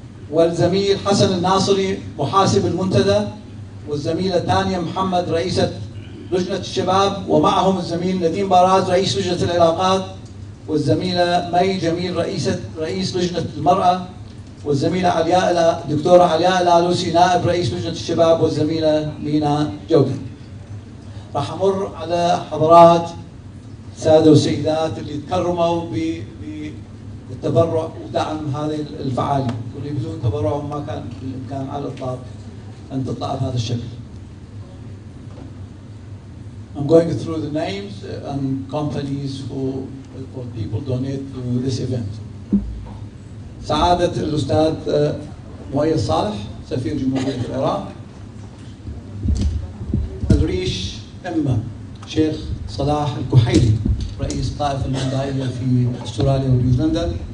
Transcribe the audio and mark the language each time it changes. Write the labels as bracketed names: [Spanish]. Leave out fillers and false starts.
[Arabic] والزميل حسن الناصري محاسب المنتدى، والزميلة تانيا محمد رئيسة لجنة الشباب، ومعهم الزميل نديم باراز رئيس لجنة العلاقات، والزميلة مي جميل رئيس لجنة المرأة، والزميلة دكتورة علياء الالوسي نائب رئيس لجنة الشباب، والزميلة مينا جودة. راح أمر على حضرات سادة وسيدات اللي تكرموا بالتبرع ودعم هذه الفعالية، واللي بدون تبرعهم ما كان بالإمكان على الإطلاق أن تطلع بهذا الشكل. [English] I'm going through the names and companies who people donate to this event. [Arabic] سعادة الأستاذ مؤيد صالح سفير جمهورية العراق. الريش إما شيخ صلاح الكحيلي رئيس الطائفة المندائية في أستراليا ونيوزيلندا.